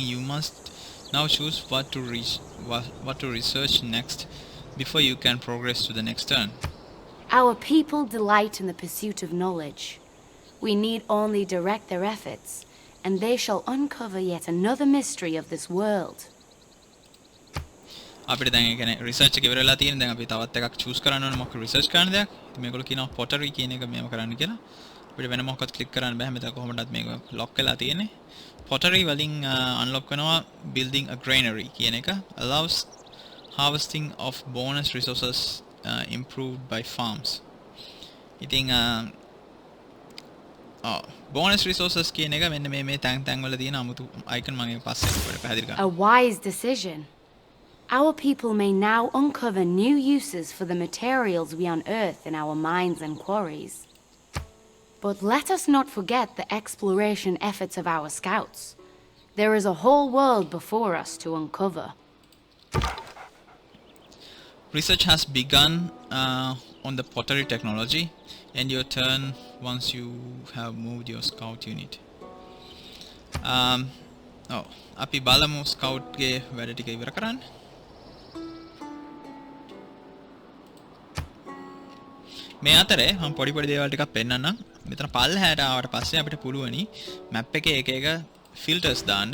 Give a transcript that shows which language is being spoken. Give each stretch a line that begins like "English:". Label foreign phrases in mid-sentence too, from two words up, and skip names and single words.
English: You must now choose what to research next before you can progress to the next turn. Our people delight in the pursuit of knowledge. We need only direct their efforts, and they shall uncover yet another mystery of this world.
Sinhala: අපිට දැන් ඒ කියන්නේ රිසර්ච් එක ඉවර වෙලා තියෙන. දැන් අපි තවත් එකක් චූස් කරන්න ඕනේ මොකක් රිසර්ච් කරන්න දෙයක්. ඉතින් මේගොල්ලෝ කියනවා pottery කියන එක මේව කරන්න කියලා. අපිට වෙන මොකක්වත් ක්ලික් කරන්න බෑ. මෙතන කොහොමදත් මේක ලොක් වෙලා තියෙන්නේ. pottery වලින් unlock වෙනවා
English: building a granary
Sinhala: කියන එක.
English: allows harvesting of bonus resources improved by farms.
Sinhala: ඉතින්
English: bonus resources
Sinhala: කියන එක මෙන්න මේ තැන් වල තියෙන අමුතු icon මම ඒක පස්සේ ඔයාලට පැහැදිලි කරනවා.
English: A wise decision. Our people may now uncover new uses for the materials we unearth in our mines and quarries. But let us not forget the exploration efforts of our scouts. There is a whole world before us to uncover. Research has begun on the pottery technology, and your turn once you have moved your scout unit.
Sinhala: අපි බලමු scout ගේ වැඩ ටික ඉවර කරන්න. මේ අතරේ මම පොඩි දේවල් ටිකක් පෙන්නන්නම්. මෙතන පල්ලහැට ආවට පස්සේ අපිට පුළුවනි මැප් එකේ එක එක ෆිල්ටර්ස් දාන්න.